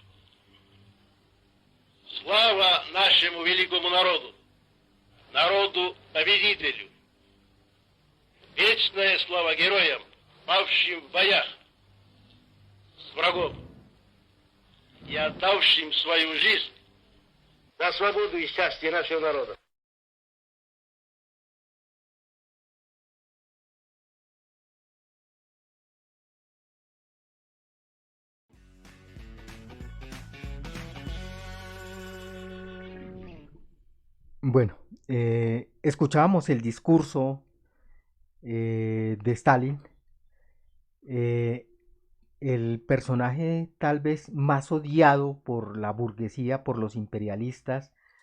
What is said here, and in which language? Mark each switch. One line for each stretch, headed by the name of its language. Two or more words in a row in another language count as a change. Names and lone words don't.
Russian: Слава нашему великому народу, народу-победителю. Вечная слава героям, павшим в боях с врагом и отдавшим свою жизнь за свободу и счастье нашего народа.
Spanish: Bueno, escuchábamos el discurso de Stalin, el personaje tal vez más odiado por la burguesía, por los imperialistas,